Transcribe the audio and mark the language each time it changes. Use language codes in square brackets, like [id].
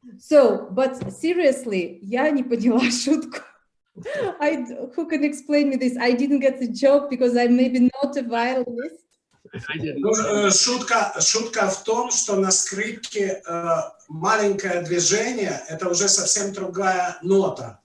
[en] So, but seriously, [ru] я не поняла шутку. [en] Who can explain me this? I didn't get the joke because I'm maybe not a violinist. [ru] Шутка в том, что на скрипке маленькое движение, это уже совсем другая нота.